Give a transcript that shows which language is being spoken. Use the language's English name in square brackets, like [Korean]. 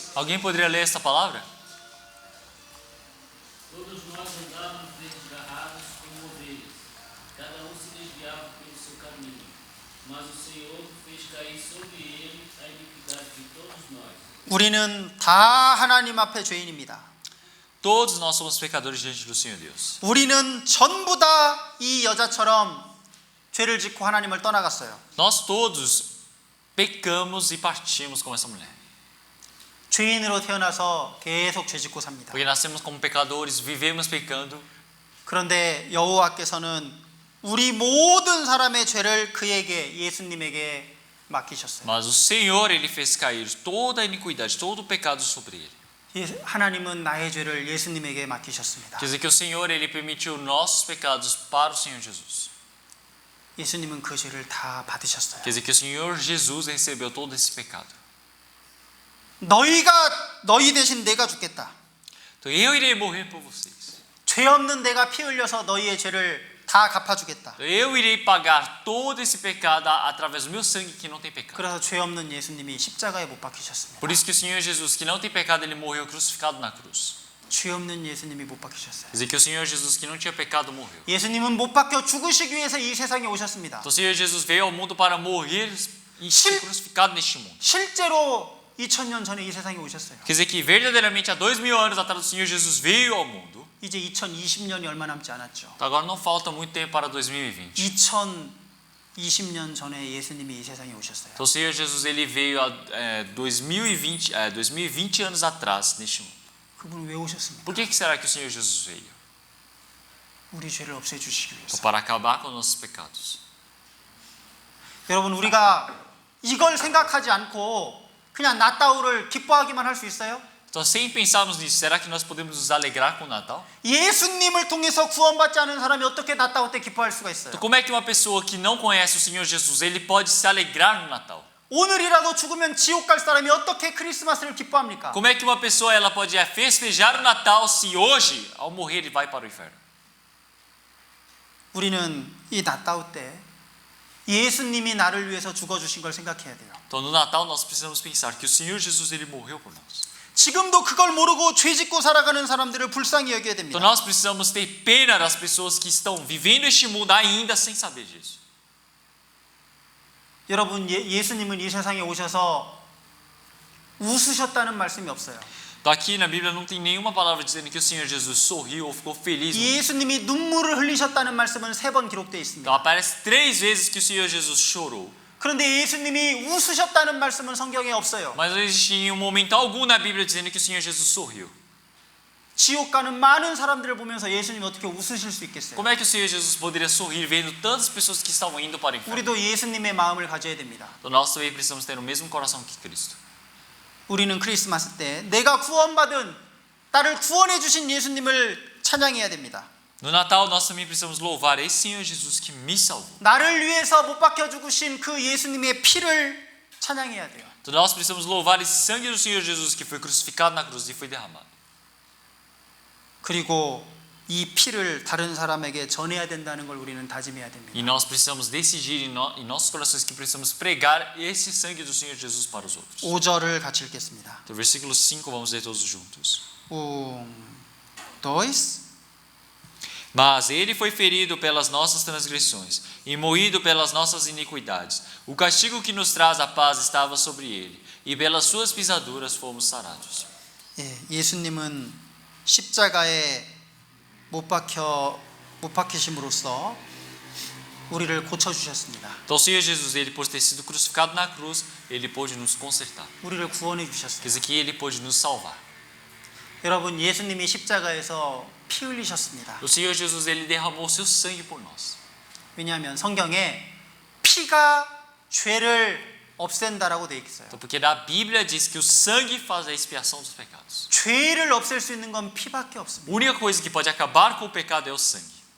[Portuguese] Alguém poderia ler esta palavra? Todos nós andávamos desgarrados como ovelhas, cada se desviava pelo seu caminho, mas o Senhor fez cair sobre ele a iniquidade de todos nós. [Korean] 우리는 다 하나님 앞에 죄인입니다. [Portuguese] Todos nós somos pecadores diante do Senhor Deus. [Korean] 우리는 전부 다 이 여자처럼 죄를 짓고 하나님을 떠나갔어요. [Portuguese] Nós todos pecamos e partimos como essa mulher. [Korean] 죄인으로 태어나서 계속 죄 짓고 삽니다. [Portuguese] Porque nascemos como pecadores, vivemos pecando. [Korean] 그런데 여호와께서는 우리 모든 사람의 죄를 그에게, 예수님에게 맡기셨어요. [Portuguese] Mas o Senhor, Ele fez cair toda a iniquidade, todo o pecado sobre Ele. [Korean] 하나님은 나의 죄를 예수님에게 맡기셨습니다. [Portuguese] Quer dizer que o Senhor, Ele permitiu nossos pecados para o Senhor Jesus. [Korean] 예수님은 그 죄를 다 받으셨어요. [Portuguese] Quer dizer que o Senhor Jesus recebeu todo esse pecado. [Korean] 너희 대신 내가 죽겠다. [Portuguese] Então eu irei morrer por vocês. [Korean] 죄 없는 내가 피 흘려서 너희의 죄를 다 갚아주겠다. [Portuguese] Então eu irei pagar todo esse pecado através do meu sangue que não tem pecado. [Korean] 그래서 죄 없는 예수님이 십자가에 못 박히셨습니다. [Portuguese] Por isso que o Senhor Jesus, que não tem pecado, Ele morreu crucificado na cruz. [Korean] 죄 없는 예수님이 못 박히셨어요. [Portuguese] Quer dizer que o Senhor Jesus, que não tinha pecado, morreu. [Korean] 예수님은 못 박혀 죽으시기 위해서 이 세상에 오셨습니다. [Portuguese] Então o Senhor Jesus veio ao mundo para morrer e ser crucificado neste mundo. [Korean] 실제로 2000년 전에 이 세상에 오셨어요. [Portuguese] Quer dizer que verdadeiramente há 2000 anos atrás o Senhor Jesus veio ao mundo. [Korean] 이제 2020년이 얼마 남지 않았죠. [Portuguese] Então agora não falta muito tempo para 2020. [Korean] 2020년 전에 예수님이 이 세상에 오셨어요. [Portuguese] Então o Senhor Jesus ele veio há 2020 anos atrás neste mundo. [Korean] 그분은 왜 오셨습니까? [Portuguese] Por que será que o Senhor Jesus veio? [Korean] 우리 죄를 없애주시기 위해서. [Portuguese] Então, para acabar com nossos pecados. [Korean] 여러분 우리가 이걸 생각하지 않고 그냥 나따우를 기뻐하기만 할 수 있어요? [Portuguese] Então, sem pensarmos nisso, será que nós podemos nos alegrar com o Natal? [Korean] 예수님을 통해서 구원받지 않은 사람이 어떻게 나따우 때 기뻐할 수가 있어요? [Portuguese] Então, como é que uma pessoa que não conhece o Senhor Jesus, ele pode se alegrar no Natal? [Korean] 오늘이라도 죽으면 지옥 갈 사람이 어떻게 크리스마스를 기뻐합니까? [Portuguese] Como é que uma pessoa ela pode festejar o Natal se hoje, ao morrer, ele vai para o inferno? [Korean] 우리는 이 나따우 때 예수님이 나를 위해서 죽어주신 걸 생각해야 돼요. [Portuguese] Então, no Natal nós precisamos pensar que o Senhor Jesus ele morreu por nós. [Korean] 지금도 그걸 모르고 죄 짓고 살아가는 사람들을 불쌍히 여겨야 [Portuguese] Então [Korean] 됩니다. [Portuguese] nós precisamos ter pena das pessoas que estão vivendo este mundo ainda sem saber disso. [Korean] 여러분 예수님은 이 세상에 오셔서 웃으셨다는 말씀이 없어요. [Portuguese] Então aqui na Bíblia não tem nenhuma palavra dizendo que o Senhor Jesus sorriu ou ficou feliz. [Korean] 예수님이 눈물을 흘리셨다는 말씀은 3번 기록되어 [Portuguese] Então [Korean] 있습니다. [Portuguese] aparece 3 vezes que o Senhor Jesus chorou. [Korean] 그런데 예수님이 웃으셨다는 말씀은 성경에 없어요. [Portuguese] Mas não existe em um momento algum na Bíblia dizendo que o Senhor Jesus sorriu. [Korean] 지옥 가는 많은 사람들을 보면서 예수님이 어떻게 웃으실 수 있겠어요? [Portuguese] Como é que o Senhor Jesus poderia sorrir vendo tantas pessoas que estavam indo para o inferno? [Korean] 우리도 예수님의 마음을 가져야 됩니다. [Portuguese] Então nós também precisamos ter o mesmo coração que Cristo. [Korean] 우리는 크리스마스 때 내가 구원받은 나를 구원해 주신 예수님을 찬양해야 됩니다. [Portuguese] No Natal nós também precisamos louvar esse Senhor Jesus que me salvou. [Korean] 나를 위해서 못 박혀 죽으신 그 예수님의 피를 찬양해야 돼요. [Portuguese] Então nós precisamos louvar esse sangue do Senhor Jesus que foi crucificado na cruz e foi derramado. [Korean] 그리고 이 피를 다른 사람에게 전해야 된다는 걸 우리는 다짐해야 [Portuguese] E [Korean] 됩니다. [Portuguese] nós precisamos decidir em nossos corações que precisamos pregar esse sangue do Senhor Jesus para os outros. [Korean] 5절을 같이 읽겠습니다. [Portuguese] Então, versículo 5, vamos ler todos juntos. 2. Mas ele foi ferido pelas nossas transgressões e moído pelas nossas iniquidades. O castigo que nos traz a paz estava sobre ele, e pelas suas pisaduras fomos sarados. [Korean] 예수님은 십자가에 못 박히심으로써 우리를 고쳐 주셨습니다. [Portuguese] Então o Senhor Jesus, ele por ter sido crucificado na cruz, ele pôde nos consertar. [Korean] 우리를 구원해 [Portuguese] Quer [Korean] 주셨어요. [Portuguese] dizer que ele pôde nos salvar. [Korean] 여러분 예수님이 십자가에서 피 흘리셨습니다. [Portuguese] O Senhor Jesus, ele derramou seu sangue por nós. [Korean] 왜냐하면 성경에 피가 죄를 없앤다라고 되어 있어요. [Portuguese] Então, porque a Bíblia diz que o sangue faz a expiação dos pecados. [Korean] 죄를 없앨 수 있는 건 피밖에 없습니다. [Portuguese] A única coisa que pode acabar com o pecado é o sangue.